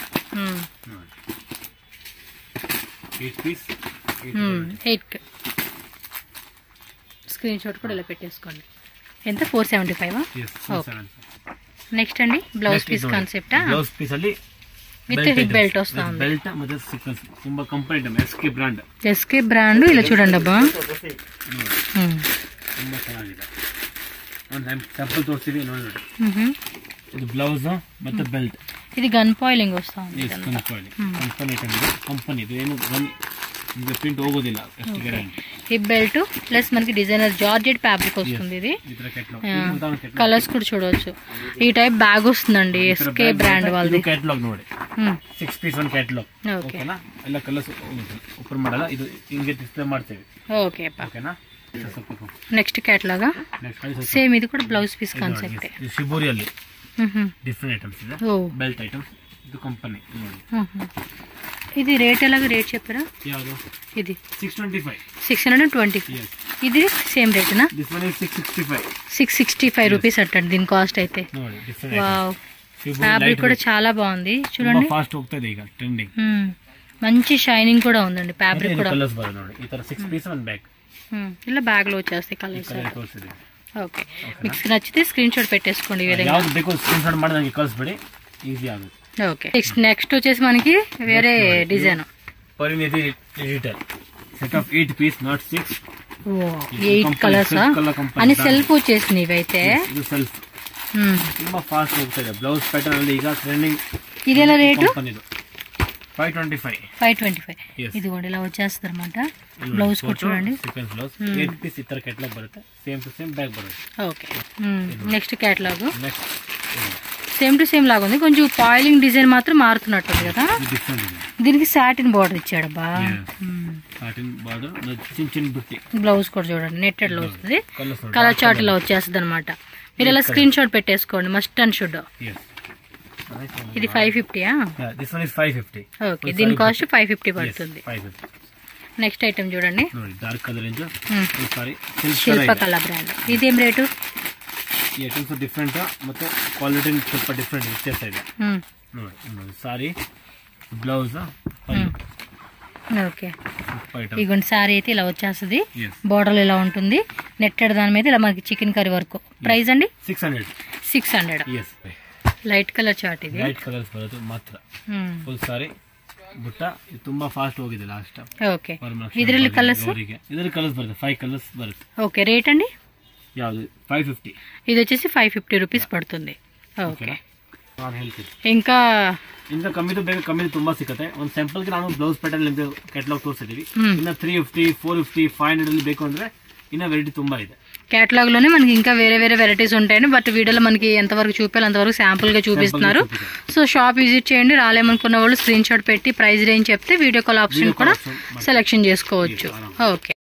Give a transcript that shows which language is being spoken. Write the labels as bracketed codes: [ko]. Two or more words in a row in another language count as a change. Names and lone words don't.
[te] 8 పీస్ 8 [en] screen shot [te] కూడా ఇలా పెట్టేసుకోండి. ఎంత? 475. నెక్స్ట్ అండి [en] blouse piece concept. blouse piece [kn] ಅಲ್ಲಿ [en] with hip belt [te] వస్తా ఉంది. [kn] బెల్ట్ ಮತ್ತೆ ಸೀಕ್ವೆನ್ಸ್ ತುಂಬಾ [en] company item. [te] ఎస్కే బ్రాండ్. ఇలా చూడండి అబ్బా, [kn] ತುಂಬಾ ಚೆನ್ನಾಗಿದೆ. ಒಂದು ಸ್ಯಾಂಪಲ್ ತೋರಿಸ್ತೀವಿ ನೋಡಿ. ಇದು ಬ್ಲೌಸ್ ಮತ್ತೆ ಬೆಲ್ಟ್. [te] ఇది [en] gun foiling [te] వస్తా ఉంది. [en] company item [kn] ಇದು. ಕಂಪನಿ ಇದು ಏನು ఇంకా ప్రింట్ ಹೋಗೋದಿಲ್ಲ, ಎಷ್ಟು ಗ್ಯಾರಂಟಿ. [en] hip belt plus [te] మనకి [en] designer georgette fabric [te] వస్తుంది. ఇది కలర్స్ కూడా చూడవచ్చు. ఈ టైప్ బ్యాగ్ వస్తుందండి ఎస్కే బ్రాండ్ వాళ్ళది. [kn] ಕ್ಯಾಟಲಾಗ್ ನೋಡಿ, 6 ಪೀಸ್ ಒಂದು ಕ್ಯಾಟಲಾಗ್. ಓಕೆನಾ? ಎಲ್ಲ ಕಲರ್ಸ್ ಓಪನ್ ಮಾಡಲ್ಲ, ಇದು ಹಿಂಗೆ ಡಿಸ್ಪ್ಲೇ ಮಾಡ್ತೇವೆ. [te] ఓకే ఓకేనా? నెక్స్ట్ క్యాటలాగా సేమ్. ఇది కూడా [en] blouse piece concept. [kn] ಶಿಬೋರಿಯಲ್ಲಿ [en] different items [kn] ಇದೆ. [en] belt items. [kn] ಇದು ಕಂಪನಿ ನೋಡಿ. [te] ఇది రేట్ ఎలాగ రేట్ చెప్పారా? [kn] ಯಾವುದು? [te] ఇది 625. 620. ఇది సేమ్ రేటేనా? [en] this one is 665. [te] 665 రూపీస్ అంటండి దీని కాస్ట్ అయితే. వావ్, ఫ్యాబ్రిక్ కూడా చాలా బాగుంది చూడండి. [kn] ఫాస్ట్ ಹೋಗ್ತದೆ ಈಗ ట్రెండింగ్. [te] మంచి షైనింగ్ కూడా ఉందండి ఫ్యాబ్రిక్ కూడా. [kn] కలర్స్ బర ನೋಡಿ, ಈ ತರ [en] 6 piece one bag. [te] ఇలా బ్యాగ్ లో వచ్చేస్తాయి కలర్స్. ఓకే, మీకు నచ్చితే [en] screen shot [te] పెట్టేసుకోండి. ఈ విధంగా [kn] ಯಾವುದು ಬೇಕು [en] screen shot [kn] ಮಾಡಿ ನನಗೆ ಕಳಿಸ್ಬಿಡಿ, ಈಜಿ ಆಗುತ್ತೆ. [te] ఓకే, నెక్స్ట్ వచ్చేసి మనకి వేరే డిజైన్. పరిణితి [en] digital set of 8 piece, not 6. [te] 8 కలర్స్ అని సెల్ఫ్ వచ్చేసింది ఇవైతే. [kn] ಇದು ಸೆಲ್ಫ್ ತುಂಬಾ ಫಾಸ್ಟ್ ಹೋಗ್ತದೆ. [en] blouse pattern [kn] ಅಲ್ಲಿ ಈಗ ಟ್ರೆಂడింಗ್. ಇದೆಲ್ಲ ರೇಟ್ 525. [te] ఇది కూడా ఇలా వచ్చేస్తుంది అనమాట. బ్లౌజ్ కూడా చూడండి, సీక్వెన్స్ బ్లౌజ్. 8 పీస్ ఇతర కేటలాగ్ బರುತ್ತೆ, [en] same to same bag [te] బರುತ್ತೆ. ఓకే, [en] next catalog same to same [te] లాగా ఉంది. కొంచెం పాయిలింగ్ డిజైన్ మాత్రం మారుతున్నట్టుంది కదా. దీనికి [en] satin border [te] ఇచ్చాడబ్బా. బ్లౌజ్ కూడా చూడండి, నెట్టెడ్ లో వస్తుంది. [en] color chart [te] ఇలా వచ్చేస్తుంది అనమాట. మీరు ఇలా [en] screen shot [te] పెట్టేసుకోండి, [en] must and should. [te] ఇది 550. ఓకే, దీని కాస్ట్ 550 పడుతుంది. [en] next item [te] చూడండి, శిల్పకళ బ్రాండ్. ఇదేం రేటు? [kn] ಈ ಐಟಮ್ಸ್ ಡಿಫ್ರೆಂಟ್ ಮತ್ತೆ ಕ್ವಾಲಿಟಿ ಸ್ವಲ್ಪ ಡಿಫ್ರೆಂಟ್ ವ್ಯತ್ಯಾಸ ಇದೆ ನೋಡಿ. ಸಾರಿ బ్లౌజ్. [te] ఓకే, ఇగోండి సారీ అయితే ఇలా వచ్చేస్తుంది. బోర్డర్ ఇలా ఉంటుంది. నెట్టెడ్ దాని మీద ఇలా మనకి [en] chicken curry work. [te] ప్రైస్ అండి 600. [en] light color chart [kn] ಇದೆ. [en] light colors [kn] ಬರುತ್ತೆ ಮಾತ್ರ. [en] full saree [kn] ಬುಟ್ಟ. ಇದು ತುಂಬಾ ಫಾಸ್ಟ್ ಹೋಗಿದೆ ಲಾಸ್ಟ್. ಓಕೆ, ಇದರಲ್ಲಿ ಕಲರ್ಸ್ ಬರುತ್ತೆ 5 ಕಲರ್ಸ್ ಬರುತ್ತೆ. [te] ఓకే, రేట్ అండి? [kn] ಯಾವುದು? 550. [te] ఇది వచ్చేసి 550 రూపీస్ పడుతుంది. ఓకే, [kn] ನಾನು ಹೇಳ್ತೀನಿ [te] ఇంకా [kn] ಕಮ್ಮಿದು ಬೇಕು, ಕಮ್ಮಿದು ತುಂಬಾ ಸಿಗುತ್ತೆ. ಒಂದು ಸ್ಯಾಂಪಲ್ಗೆ ನಾನು ಬ್ಲೌಸ್ ಪ್ಯಾಟರ್ನ್ ನಿಮ್ಗೆ ಕ್ಯಾಟಲಾಗ್ ತೋರಿಸಿದೀವಿ. ಇನ್ನು 350, 450, 500 ಅಲ್ಲಿ ಬೇಕು ಅಂದ್ರೆ ఇన్న వెరైటీ ತುಂಬಾ ಇದೆ. [te] కేటలాగ్ లోనే మనకి ఇంకా వేరే వేరే వెరైటీస్ ఉంటాయండి. బట్ వీడియోలో మనకి ఎంతవరకు చూపాలి అంతవరకు శాంపుల్ గా చూపిస్తున్నారు. సో [en] shop visit [te] చేయండి. రాలేమనుకున్న వాళ్ళు [en] screen shot [te] పెట్టి [en] price range [te] చెప్తే [en] video call option [te] కూడా సెలెక్షన్ చేసుకోవచ్చు. ఓకే.